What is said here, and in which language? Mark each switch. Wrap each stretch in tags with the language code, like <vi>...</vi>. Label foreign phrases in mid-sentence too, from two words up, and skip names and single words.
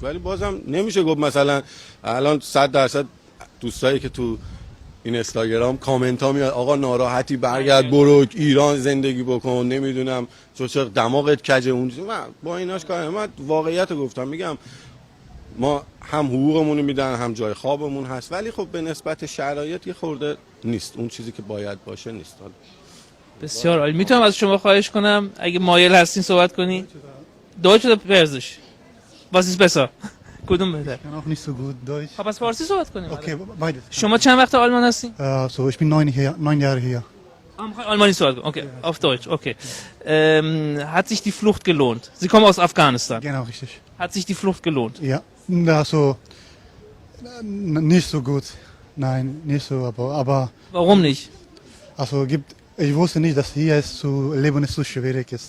<fa>ولی بازم نمیشه گفت مثلا الان 100% دوستایی که تو این اینستاگرام کامنت ها میاد آقا ناراحتی برگرد برو ایران زندگی بکن، نمیدونم چه دماغت کجه اونجا. من با ایناش کار من واقعیت رو گفتم. میگم ما هم حقوقمون میدن، هم جای خوابمون هست، ولی خب به نسبت شرایط یه خورده نیست، اون چیزی که باید باشه نیست. بسیار عالی. میتونم از شما خواهش کنم اگه مایل هستین صحبت کنی؟</fa> <de>Deutsch oder Persisch? Was ist besser?</de> <fa>کدوم بهتر؟</fa> <de>Ich kann auch nicht so gut Deutsch.</de> <fa>خب پس فارسی صحبت کنیم.</fa> <de>Okay, beides.</de> <fa>شما چند وقت آلمان هستین؟</fa> <de>So, ich bin 9 Jahre hier.</de> <fa>Almani صحبت کنیم.</fa> <de>Okay, auf Deutsch. Okay. Hat sich die Flucht gelohnt? Sie kommen aus Afghanistan. Genau, richtig. Hat sich die Flucht gelohnt? Ja, also nicht so gut. Nein, nicht so, aber Warum nicht? also ich wusste nicht, dass hier es zu leben so schwierig ist.</de>